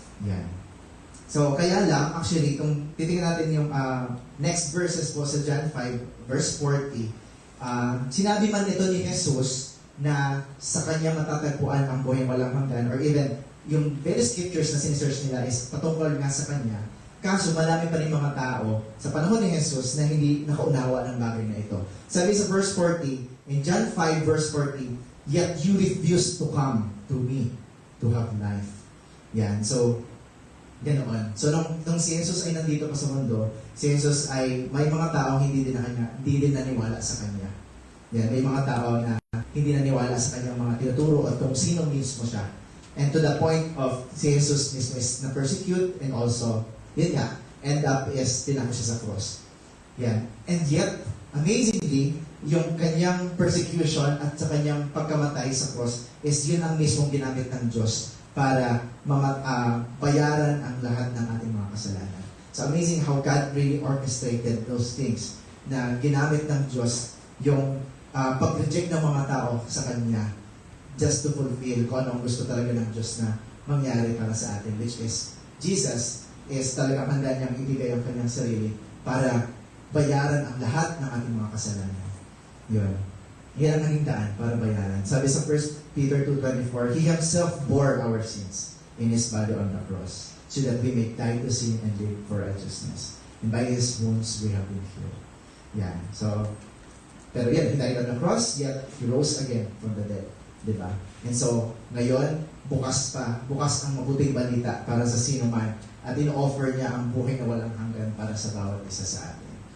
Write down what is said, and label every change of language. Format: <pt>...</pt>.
<tl>Yan. So, kaya lang, actually, kung titingnan natin yung next verses po sa John 5, verse 40, sinabi man ito ni Jesus na sa kanya matatagpuan ang buhay walang hanggan, or even, yung very scriptures na sinesearch nila is patungkol nga sa kanya. Kaso, marami pa rin mga tao sa panahon ni Jesus na hindi nakaunawa ng bagay na ito. Sabi sa</tl> <en>verse 40, in John 5, verse 40, yet you refuse to come to me to have life.</en> <tl>Yan. So, ganoon. So, nung si Jesus ay nandito pa sa mundo, si Jesus ay may mga tao hindi din naniwala sa kanya. Yan. May mga tao na hindi naniwala sa kanyang mga tinuturo at kung sino mismo siya.</tl> <en>And to the point of</en> <tl>si Jesus mismo is na-persecute and also, yun nga, end up is tinako siya sa cross. Yan. And yet, amazingly, yung kanyang persecution at sa kanyang pagkamatay sa cross is yun ang mismong ginamit ng Diyos para bayaran ang lahat ng ating mga kasalanan.</tl> <en>So amazing how God really orchestrated those things</en> <tl>na ginamit ng Diyos yung pag-reject ng mga tao sa Kanya</tl> <en>just to fulfill</en> <tl>kung anong gusto talaga ng Diyos na mangyari para sa atin, which is Jesus is talagang handa niyang ibigay ang kanyang sarili para bayaran ang lahat ng ating mga kasalanan. Yun. Yan ang naging daan para bayaran.</tl> <en>Sabi sa 1 Peter 2:24, He Himself bore our sins in His body on the cross, so that we may die to sin and live for righteousness. And by His wounds we have been healed. Yan. So, pero yan, He died on the cross, yet He rose again from the dead.</en> <tl>Diba? And so, ngayon, bukas ang mabuting balita para sa sino man, at in-offer niya ang buhay na walang hanggan para sa bawat isa sa atin.</tl>